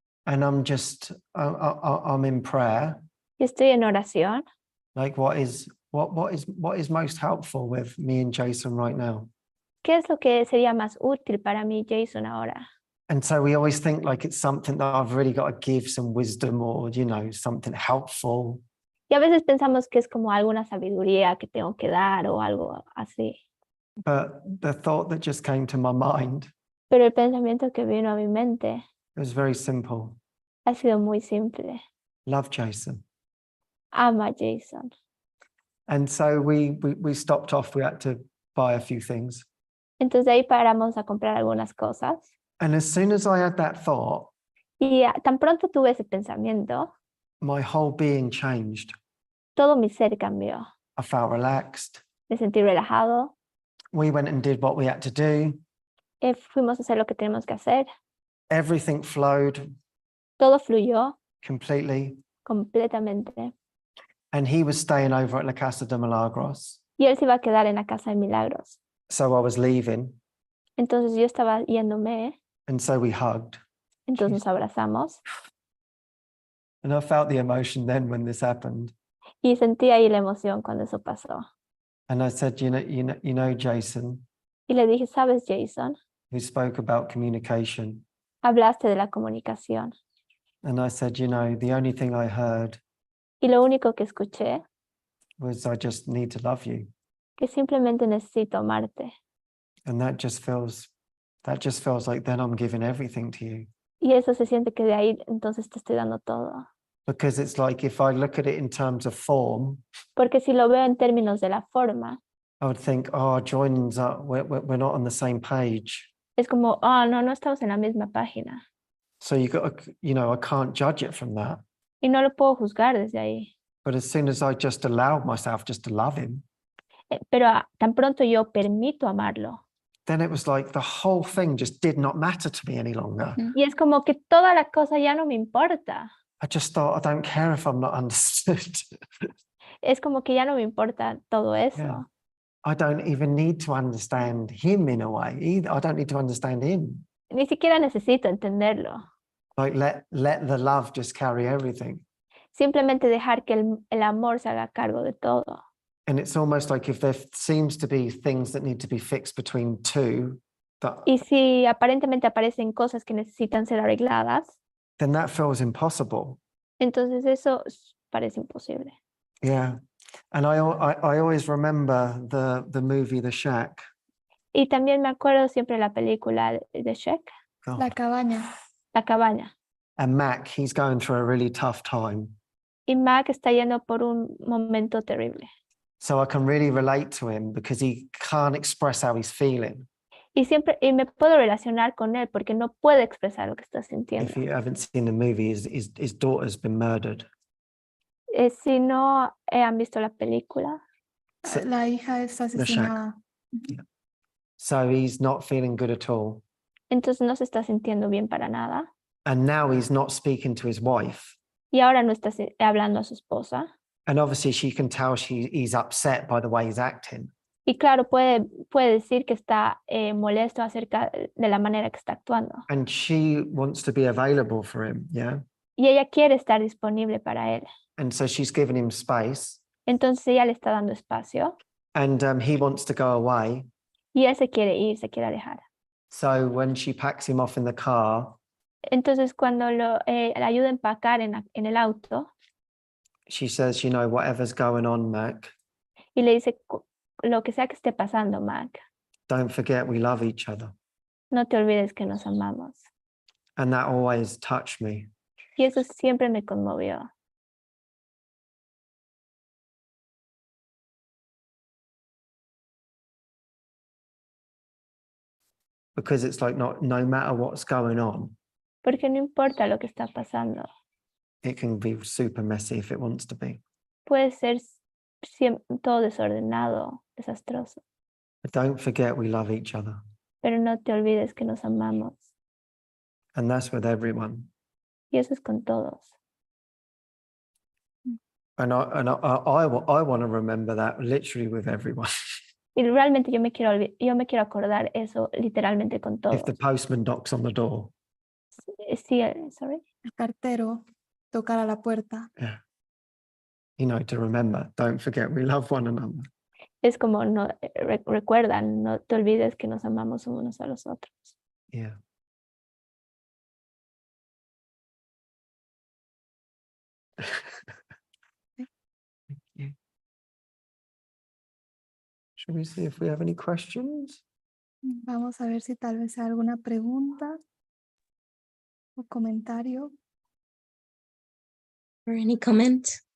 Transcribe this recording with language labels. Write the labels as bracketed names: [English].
[English] And I'm in prayer. [Spanish] Y estoy en oración. [English] Like what is most helpful with me and Jason right now? [Spanish] ¿Qué es lo que sería más útil para mí, Jason, ahora? [English] And so we always think like it's something that I've really got to give some wisdom or, something helpful. [Spanish] Y a veces pensamos que es como alguna sabiduría que tengo que dar o algo así. [English] But the thought that just came to my mind, [Spanish] Pero el pensamiento que vino a mi mente [English] it was very simple. [Spanish] ha sido muy simple. [English] Love Jason. [Spanish] Ama a Jason. [English] And so we stopped off. We had to buy a few things. [Spanish] Entonces de ahí paramos a comprar algunas cosas. [English] And as soon as I had that thought, [Spanish] Y tan pronto tuve ese pensamiento, [English] my whole being changed. [Spanish] todo mi ser cambió. [English] I felt relaxed. [Spanish] Me sentí relajado. [English] We went and did what we had to do. [Spanish] Fuimos a hacer lo que tenemos que hacer. [English] Everything flowed [Spanish] Todo fluyó [English] completely. [Spanish] completamente. [English] And he was staying over at La Casa de Milagros. [Spanish] Y él se iba a quedar en la casa de milagros. [English] So I was leaving. [Spanish] Entonces yo estaba yéndome. [English] And so we hugged. [Spanish] Entonces nos abrazamos. [English] And I felt the emotion then when this happened. [Spanish] Y sentí ahí la emoción cuando eso pasó. [English] And I said, Jason, [Spanish] Y le dije, ¿sabes, Jason? [English] who spoke about communication. [Spanish] Hablaste de la comunicación. [English] And I said, the only thing I heard [Spanish] Y lo único que escuché, [English] was I just need to love you. [Spanish] que simplemente necesito amarte. [English] And that just feels like then I'm giving everything to you. [Spanish] Y eso se siente que de ahí entonces te estoy dando todo. [English] Because it's like if I look at it in terms of form, [Spanish] Porque si lo veo en términos de la forma, [English] I would think, joining's up, we're not on the same page. [Spanish] es como, no estamos en la misma página. [English] So you got to, I can't judge it from that. [Spanish] Y no lo puedo juzgar desde ahí. [English] But as soon as I just allowed myself just to love him, [Spanish] Pero tan pronto yo permito amarlo. [English] then it was like the whole thing just did not matter to me any longer. [Spanish] Y es como que toda la cosa ya no me importa. [English] I just thought, I don't care if I'm not understood. [Spanish] Es como que ya no me importa todo eso. [English] Yeah. I don't even need to understand him in a way either. I don't need to understand him. [Spanish] Ni siquiera necesito entenderlo. [English] Like let the love just carry everything. [Spanish] Simplemente dejar que el amor se haga cargo de todo. [English] And it's almost like if there seems to be things that need to be fixed between two, [Spanish] Y si aparentemente aparecen cosas que necesitan ser arregladas, [English] then that feels impossible. [Spanish] entonces eso parece imposible. [English] Yeah. And I always remember the movie The Shack. [Spanish] Y también me acuerdo siempre la película de Shrek, [English] God. [Spanish] La cabaña. La cabaña. [English] And Mac, he's going through a really tough time. [Spanish] Y Mac está yendo por un momento terrible. [English] So I can really relate to him because he can't express how he's feeling. [Spanish] Y me puedo relacionar con él porque no puede expresar lo que está sintiendo. [English] If you haven't seen the movie, his daughter's been murdered. [Spanish] Si no han visto la película, [English] So, [Spanish] La hija es asesinada. [English] yeah. So he's not feeling good at all. [Spanish] entonces no se está sintiendo bien para nada. [English] And now he's not speaking to his wife. [Spanish] Y ahora no está hablando a su esposa. [English] And obviously she can tell he's upset by the way he's acting. [Spanish] Y claro, puede decir que está molesto acerca de la manera que está actuando. [English] And she wants to be available for him, yeah? [Spanish] Y ella quiere estar disponible para él. [English] And so she's giving him space. [Spanish] Entonces ella le está dando espacio. [English] And he wants to go away. [Spanish] Y él se quiere ir, se quiere alejar. [English] So when she packs him off in the car, [Spanish] Entonces cuando le ayuda a empacar en el auto [English] she says, whatever's going on, Mac, [Spanish] y le dice, lo que sea que esté pasando, Mac, [English] don't forget we love each other. [Spanish] no te olvides que nos amamos. [English] And that always touched me. [Spanish] Y eso siempre me conmovió. [English] Because it's like no matter what's going on, [Spanish] Porque no importa lo que está pasando. [English] it can be super messy if it wants to be. [Spanish] Puede ser todo desordenado, desastroso. [English] But don't forget we love each other. [Spanish] Pero no te olvides que nos amamos. [English] And that's with everyone. [Spanish] Y eso es con todos. [English] And I want to remember that literally with everyone. [Spanish] Y realmente yo me quiero acordar eso literalmente con todos. [English] If the postman knocks on the door. [Spanish] Sí, [English] sorry. [Spanish] El cartero tocar a la puerta. [English] Yeah. You know, to remember, don't forget we love one another. [Spanish] Es como no recuerdan, no te olvides que nos amamos unos a los otros. [English] Yeah. Thank you. Shall we see if we have any questions? [Spanish] Vamos a ver si tal vez hay alguna pregunta o comentario. [English] Or any comment?